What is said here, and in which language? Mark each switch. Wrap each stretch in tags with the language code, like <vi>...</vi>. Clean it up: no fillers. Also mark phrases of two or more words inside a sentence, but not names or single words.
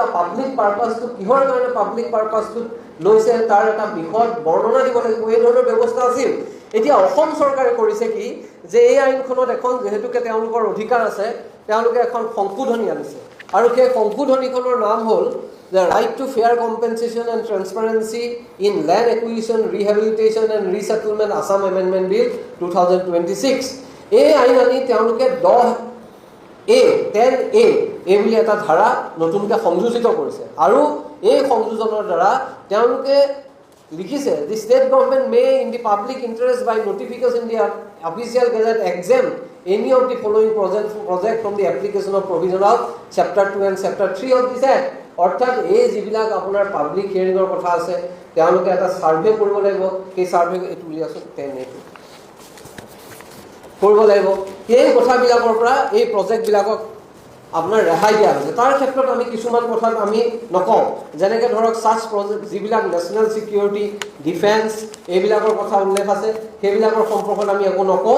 <en>public purpose</en> <as>কিহৰ কাৰণে</as> <en>public purpose</en> <as>লৈছে তাৰ এটা বিশদ বৰ্ণনা দিব লাগিব, এই ধৰণৰ ব্যৱস্থা আছিল। এতিয়া অসম চৰকাৰে কৰিছে কি যে এই আইনখনত এখন যিহেতুকে তেওঁলোকৰ অধিকাৰ আছে, তেওঁলোকে এখন সংশোধনী আনিছে আৰু সেই সংশোধনীখনৰ নাম হ'ল The Right to Fair Compensation and Transparency in Land Acquisition, Rehabilitation and Resettlement Assam Amendment Bill 2026। এই আইন আনি তেওঁলোকে 10A এই বুলি এটা ধাৰা নতুনকৈ সংযোজিত কৰিছে আৰু এই সংযোজনৰ দ্বাৰা তেওঁলোকে লিখিছে</as> <en>the state government may in the public interest by notification in the official gazette exempt any of the following project from the application of provision of chapter 2 and chapter 3 of this act।</en> <as>অৰ্থাৎ এই যিবিলাক আপোনাৰ</as> <en>public hearing</en> <as>কথা আছে, তেওঁলোকে এটা ছাৰ্ভে কৰিব লাগিব। সেই ছাৰ্ভে এইটো উলিয়াইছোঁ কৰিব লাগিব। সেই কথাবিলাকৰ পৰা এই প্ৰজেক্টবিলাকক আপোনাৰ ৰেহাই দিয়া হৈছে। তাৰ ক্ষেত্ৰত আমি কিছুমান কথাত আমি নকওঁ, যেনেকৈ ধৰক</as> <en>such project</en> <as>যিবিলাক</as> <en>national security,</en> <as>ডিফেন্স এইবিলাকৰ কথা উল্লেখ আছে, সেইবিলাকৰ সম্পৰ্কত আমি একো নকওঁ।</as>